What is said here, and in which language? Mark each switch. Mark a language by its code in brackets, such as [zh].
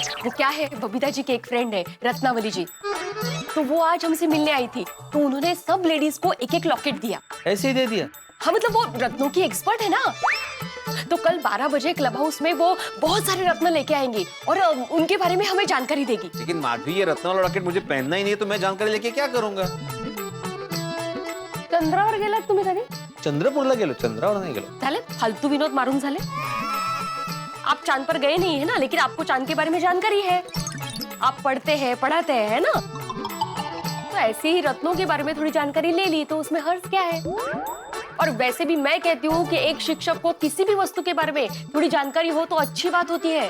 [hi] वो क्या है, बबीता जी के एक फ्रेंड है रत्नावली जी, तो वो आज हमसे मिलने आई थी, तो उन्होंने सब लेडीज को एक एक लॉकेट दिया। ऐसे ही दे दिया? हाँ मतलब वो रत्नों की एक्सपर्ट है ना, तो कल 12 बजे क्लब हाउस में वो बहुत सारे रत्न लेके आएंगी और उनके बारे में हमें जानकारी देगी। लेकिन माधवी ये रत्न वाला लॉकेट मुझे पहनना ही नहीं है, तो मैं जानकारी लेके क्या करूंगा? [mr] चंद्रावर गेला तुम्ही कधी? चंद्रपूरला गेलो, चंद्रावर नाही गेलो। झाले फालतू विनोद मारून झाले। [hi] आप चांद पर गए नहीं है ना, लेकिन आपको चांद के बारे में जानकारी है, आप पढ़ते हैं पढ़ाते हैं ना, तो ऐसे ही रत्नों के बारे में थोड़ी जानकारी ले ली तो उसमें हर्ज क्या है? और वैसे भी मैं कहती हूँ कि एक शिक्षक को किसी भी वस्तु के बारे में थोड़ी जानकारी हो तो अच्छी बात होती है।